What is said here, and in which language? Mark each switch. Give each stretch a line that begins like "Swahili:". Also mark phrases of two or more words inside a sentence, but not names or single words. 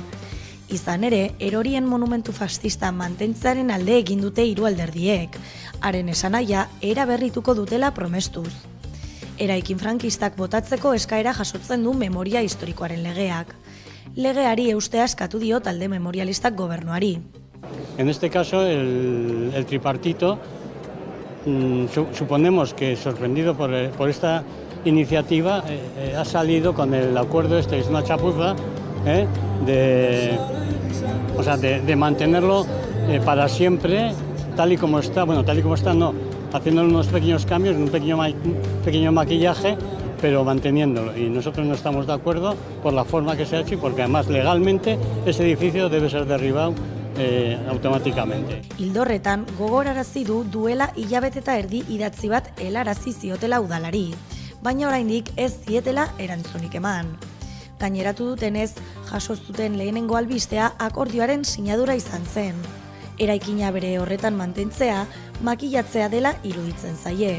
Basque: Izan ere, erorien monumentu fascista mantentzearen alde egin dute 3 alderdiek, haren esanahia era berrituko dutela promestuz. Eraikin frankistak botatzeko eskaera jasotzen du memoria historikoaren legeak. Legeari eustea eskatu dio talde memorialistak gobernuari.
Spanish: En este caso, el tripartito, suponemos que sorprendido por esta iniciativa, ha salido con el acuerdo este, es una chapuza, de mantenerlo para siempre, tal y como está, bueno, tal y como está no, haciendo unos pequeños cambios, un pequeño maquillaje, pero manteniéndolo. Y nosotros no estamos de acuerdo por la forma que se ha hecho y porque además legalmente ese edificio debe ser derribado automáticamente.
Basque: Hildorretan gogorarazi du duela hilabete eta erdi idatzi bat helarazi ziotela udalari, baina oraindik ez zietela erantzunik eman. Gaineratu dutenez, jaso zuten lehenengo albistea akordioaren sinadura izan zen. Eraikina bere horretan mantentzea, makillatzea dela iruditzen zaie.